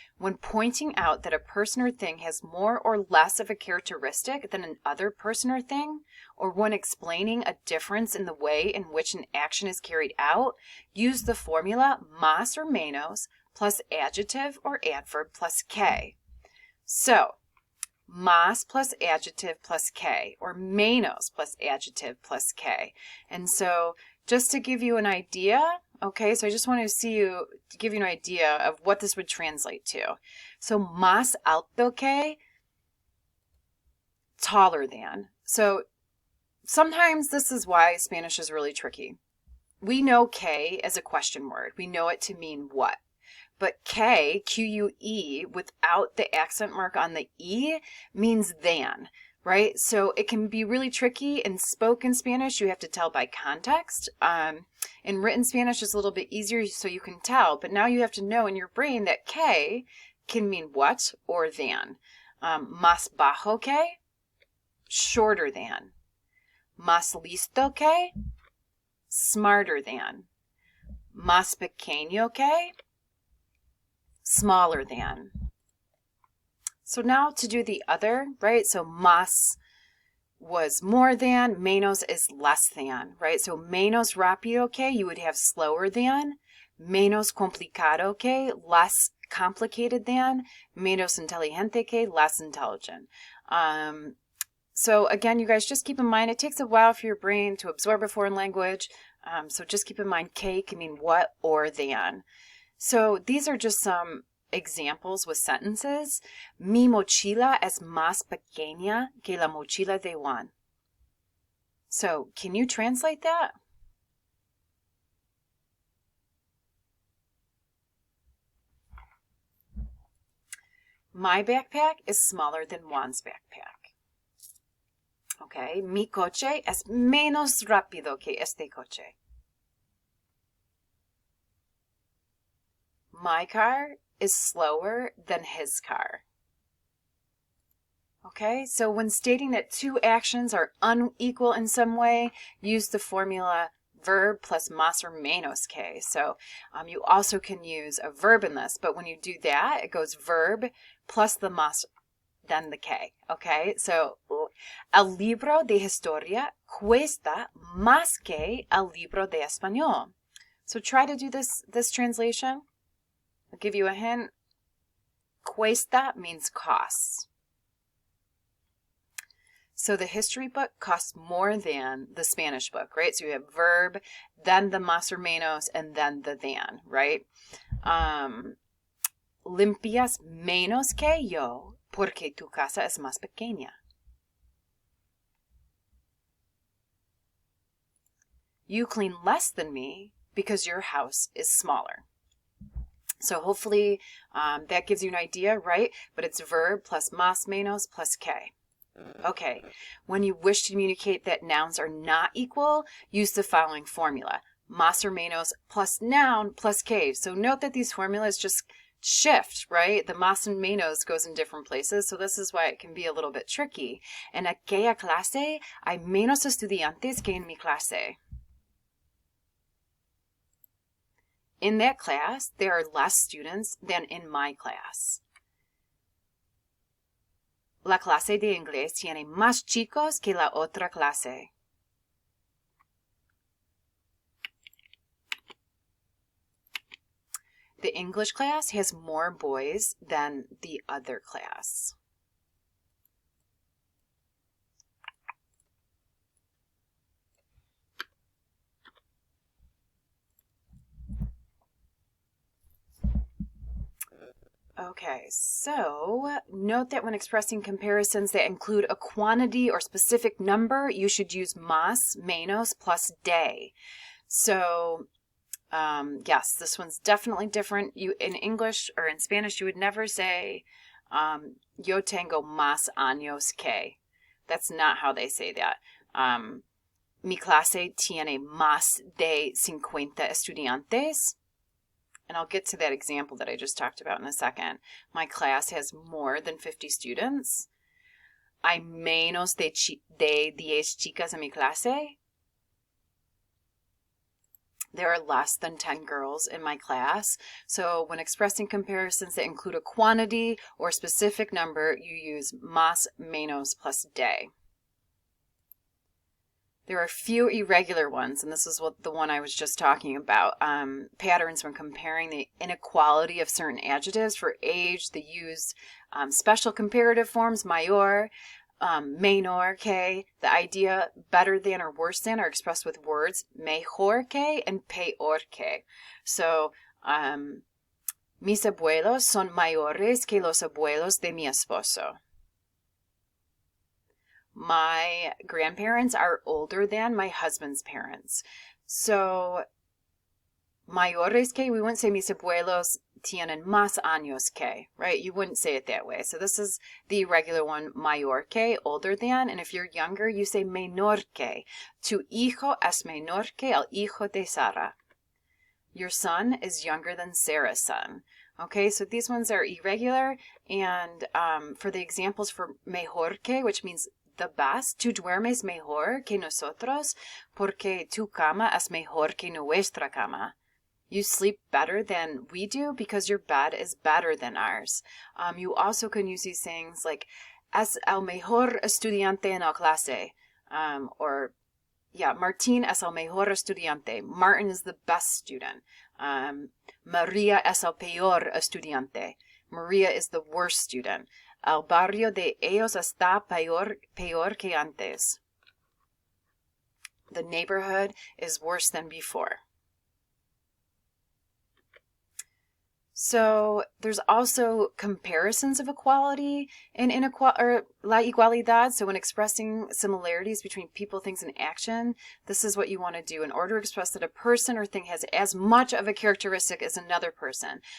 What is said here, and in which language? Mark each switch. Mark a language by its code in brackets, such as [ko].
[en] When pointing out that a person or thing has more or less of a characteristic than another person or thing, or when explaining a difference in the way in which an action is carried out, use the formula más or menos plus adjective or adverb plus que. So, más plus adjective plus que, or menos plus adjective plus que. And so just to give you an idea, okay, so I just want to give you an idea of what this would translate to. So [es] más alto que, [en] taller than. So sometimes this is why Spanish is really tricky. We know que as a question word. We know it to mean what. But que, Q-U-E, without the accent mark on the E, means than, right? So it can be really tricky. In spoken Spanish, you have to tell by context. In written Spanish, it's a little bit easier so you can tell. But now you have to know in your brain that que can mean what or than. [es] Más bajo que, [en] shorter than. [es] Más listo que, [en] smarter than. [es] Más pequeño que, [en] smaller than. So now to do the other, right? So más was more than, menos is less than, right? So [es] menos rápido que, [en] you would have slower than. [es] Menos complicado que, [en] less complicated than. [es] Menos inteligente que, [en] less intelligent. So again, you guys just keep in mind, it takes a while for your brain to absorb a foreign language. So just keep in mind, que can mean what or than. So these are just some examples with sentences. [es] Mi mochila es más pequeña que la mochila de Juan. [en] So can you translate that? My backpack is smaller than Juan's backpack. [es] Okay, mi coche es menos rápido que este coche. [en] My car is slower than his car. Okay, so when stating that two actions are unequal in some way, use the formula verb plus más or menos que. So you also can use a verb in this, but when you do that, it goes verb plus the más, then the que. [es] Okay, so el libro de historia cuesta más que el libro de español. [en] So try to do this translation. I'll give you a hint. Cuesta means costs. So the history book costs more than the Spanish book, right? So you have verb, then the más or menos, and then the than, right? [es] limpias menos que yo porque tu casa es más pequeña. [en] You clean less than me because your house is smaller. So hopefully that gives you an idea, right? But it's verb plus más, menos plus que. Okay, when you wish to communicate that nouns are not equal, use the following formula. Más or menos plus noun plus que. So note that these formulas just shift, right? The más and menos goes in different places, so this is why it can be a little bit tricky. [es] En aquella clase hay menos estudiantes que en mi clase. [en] In that class, there are less students than in my class. [es] La clase de inglés tiene más chicos que la otra clase. [en] The English class has more boys than the other class. Okay, so note that when expressing comparisons that include a quantity or specific number, you should use más, menos, plus de. So, yes, this one's definitely different. You in English or in Spanish, you would never say, [es] yo tengo más años que. [en] That's not how they say that. [es] Mi clase tiene más de 50 estudiantes. [en] And I'll get to that example that I just talked about in a second. My class has more than 50 students. [es] Hay menos de 10 chicas en mi clase. [en] There are less than 10 girls in my class. So when expressing comparisons that include a quantity or specific number, you use más, menos, plus de. There are a few irregular ones, and this is what the one I was just talking about. Patterns when comparing the inequality of certain adjectives. For age, they use special comparative forms, mayor, [es] menor que. [en] The idea better than or worse than are expressed with words [es] mejor que [en] and [es] peor que. So, mis abuelos son mayores que los abuelos de mi esposo. [en] My grandparents are older than my husband's parents. So, [es] mayores que, [en] we wouldn't say [es] mis abuelos tienen más años que, [en] right? You wouldn't say it that way. So this is the regular one, [es] mayor que, [en] older than. And if you're younger, you say [es] menor que. Tu hijo es menor que el hijo de Sara. [en] Your son is younger than Sarah's son. Okay, so these ones are irregular. And for the examples for mejor que, which means the best, [es] tú duermes mejor que nosotros porque tu cama es mejor que nuestra cama. [en] You sleep better than we do because your bed is better than ours. You also can use these things like [es] es el mejor estudiante en la clase. Martín es el mejor estudiante. [en] Martin is the best student. [es] Maria es el peor estudiante. [en] Maria is the worst student. [es] El barrio de ellos está peor que antes. [en] The neighborhood is worse than before. So there's also comparisons of equality and [es] la igualdad. [en] So when expressing similarities between people, things, and action, this is what you want to do in order to express that a person or thing has as much of a characteristic as another person.